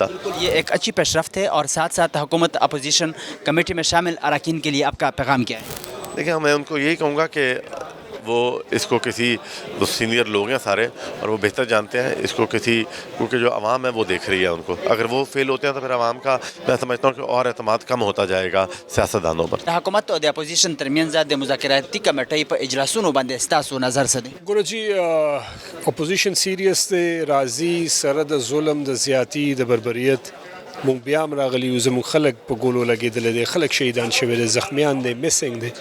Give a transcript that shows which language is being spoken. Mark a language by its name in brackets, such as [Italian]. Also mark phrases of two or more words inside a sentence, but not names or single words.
[Urdu] یہ ایک اچھی پیش رفت ہے، اور ساتھ ساتھ حکومت اپوزیشن کمیٹی میں شامل اراکین کے لیے آپ کا پیغام کیا ہے؟ دیکھیں، میں ان کو یہی کہوں گا کہ وہ اس کو کسی، وہ سینئر لوگ ہیں سارے اور وہ بہتر جانتے ہیں اس کو، کیونکہ جو عوام ہے وہ دیکھ رہی ہے ان کو. اگر وہ فیل ہوتے ہیں تو پھر عوام کا میں سمجھتا ہوں کہ اور اعتماد کم ہوتا جائے گا سیاستدانوں پر. [Pashto] د حکومت او د اپوزیشن ترمنځ د مذاکراتي کمیټې په اجلاسونو باندې ستاسو نظر څه دی؟ ګوره چې اپوزیشن سیریس دی، راځي سره د ظلم، د زیاتی، د بربریت. مونږ بیا هم راغلي یو، زموږ خلک په ګولو لګېدلی دی، خلک شهیدان شوي دي، زخمیان دی، میسنګ دی.